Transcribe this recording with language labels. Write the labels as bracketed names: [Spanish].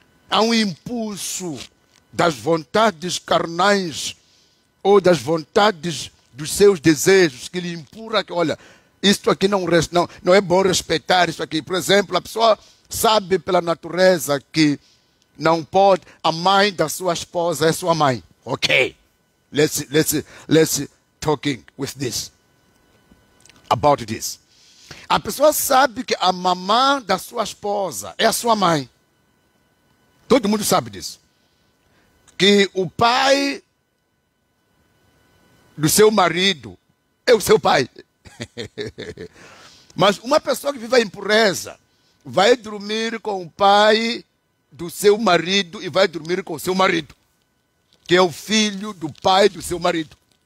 [Portuguese] Há um impulso das vontades carnais ou das vontades dos seus desejos que lhe empurra que, olha, isto aqui não é bom respeitar isso aqui. Por exemplo, a pessoa sabe pela natureza que não pode, a mãe da sua esposa é sua mãe. [English] Ok, let's talking with this, about this. [Portuguese] A pessoa sabe que a mamã da sua esposa é a sua mãe. Todo mundo sabe disso. Que o pai do seu marido é o seu pai. Mas uma pessoa que vive em impureza vai dormir com o pai do seu marido e vai dormir com o seu marido, que é o filho do pai do seu marido.